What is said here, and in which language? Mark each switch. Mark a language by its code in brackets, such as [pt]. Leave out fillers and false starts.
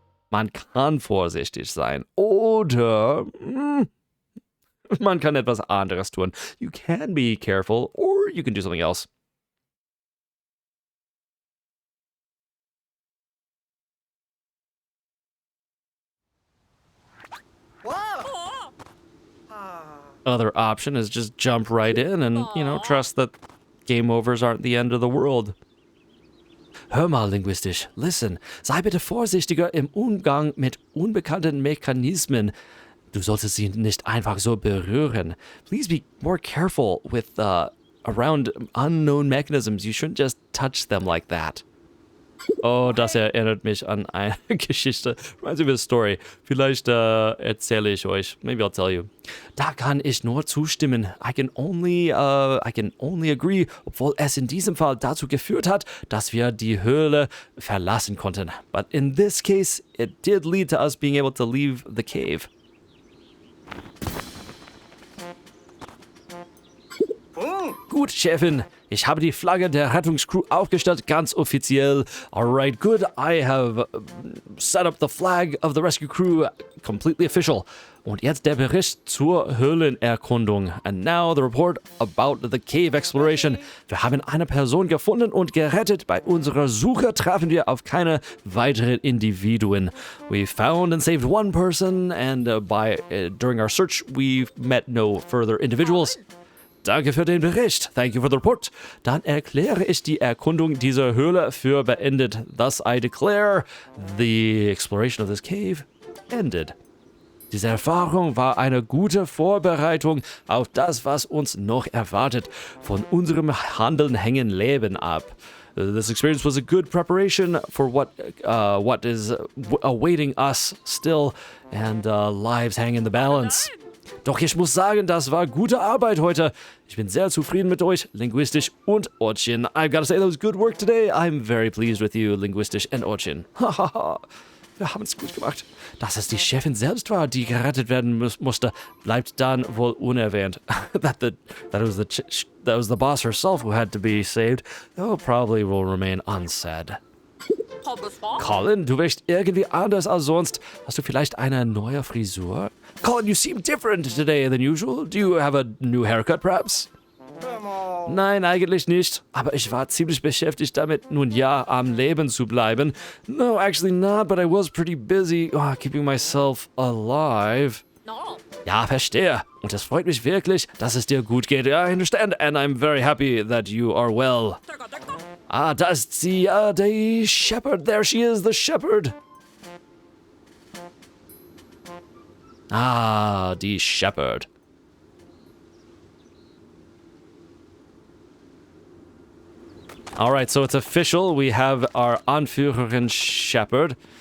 [de] Man kann vorsichtig sein. Oder man kann etwas anderes tun. [en] You can be careful, or you can do something else. Other option is just jump right in and, you know, trust that game overs aren't the end of the world. [de] Hör mal, Linguistish, listen. Sei bitte vorsichtiger im Umgang mit unbekannten Mechanismen. Du solltest sie nicht einfach so berühren. [en] Please be more careful with around unknown mechanisms. You shouldn't just touch them like that. [de] Oh, das erinnert mich an eine Geschichte. [en] Reminds me of a story. [de] Vielleicht erzähle ich euch. [en] Maybe I'll tell you. [de] Da kann ich nur zustimmen. [en] I can only agree, [de] obwohl es in diesem Fall dazu geführt hat, dass wir die Höhle verlassen konnten. [en] But in this case, it did lead to us being able to leave the cave. [de] Gut, Chefin. Ich habe die Flagge der Rettungscrew aufgestellt, ganz offiziell. [en] Alright, good. I have set up the flag of the rescue crew, completely official. [de] Und jetzt der Bericht zur Höhlenerkundung. [en] And now the report about the cave exploration. [de] Wir haben eine Person gefunden und gerettet. Bei unserer Suche trafen wir auf keine weiteren Individuen. [en] We found and saved one person, and during our search, we met no further individuals. [de] Danke für den Bericht. Thank you for the report. Dann erkläre ich die Erkundung dieser Höhle für beendet. [en] Thus I declare the exploration of this cave ended. [de] Diese Erfahrung war eine gute Vorbereitung auf das, was uns noch erwartet. Von unserem Handeln hängen Leben ab. [en] This experience was a good preparation for what is awaiting us still, and lives hang in the balance. [de] Doch ich muss sagen, das war gute Arbeit heute. Ich bin sehr zufrieden mit euch, Linguistish und Orchin. [en] I've got to say that was good work today. I'm very pleased with you, Linguistish and Orchin. Hahaha. [de] Wir haben es gut gemacht. Dass es die Chefin selbst war, die gerettet werden musste, bleibt dann wohl unerwähnt. [en] that was the boss herself who had to be saved. Oh, probably will remain unsaid. [de] Colin, du wirkst irgendwie anders als sonst. Hast du vielleicht eine neue Frisur? [en] Colin, you seem different today than usual. Do you have a new haircut, perhaps? [de] Nein, eigentlich nicht. Aber ich war ziemlich beschäftigt damit, nun ja, am Leben zu bleiben. [en] No, actually not, but I was pretty busy keeping myself alive. [de] Ja, verstehe. Und es freut mich wirklich, dass es dir gut geht. [en] I understand, and I'm very happy that you are well. [de] Ah, da ist sie, die Shepherd. [en] There she is, the Shepherd. [de] Ah, die Shepherd. [en] Alright, so it's official. We have our Anführerin Shepherd.